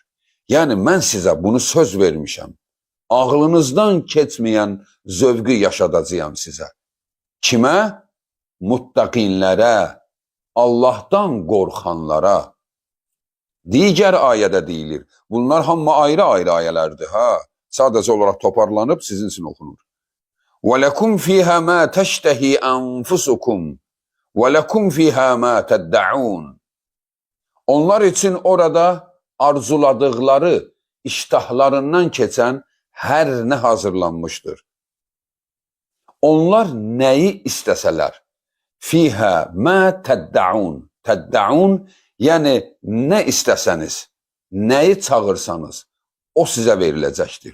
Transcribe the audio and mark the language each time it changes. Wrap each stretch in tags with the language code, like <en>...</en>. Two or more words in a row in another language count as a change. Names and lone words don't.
<az>Yəni, mən sizə bunu söz vermişəm. Ağlınızdan keçməyən zövqü yaşadacağım sizə. Kimə? Muttaqinlərə, Allahdan qorxanlara. Digər ayədə deyilir. Bunlar hamı ayrı-ayrı ayələrdir. Sadəcə olaraq toparlanıb sizin üçün oxunur.</az> <ar>وَلَكُمْ فِيهَا مَا تَشْتَهِي أَنْفُسُكُمْ وَلَكُمْ فِيهَا مَا تَدَّعُونَ.</ar> <az>Onlar üçün orada arzuladıqları, iştahlarından keçən hər nə hazırlanmışdır. Onlar nəyi istəsələr?</az> <ar>فيها ما تدعون.</ar> <az>Təddəun, yəni nə istəsəniz, nəyi çağırsanız, o sizə veriləcəkdir.</az>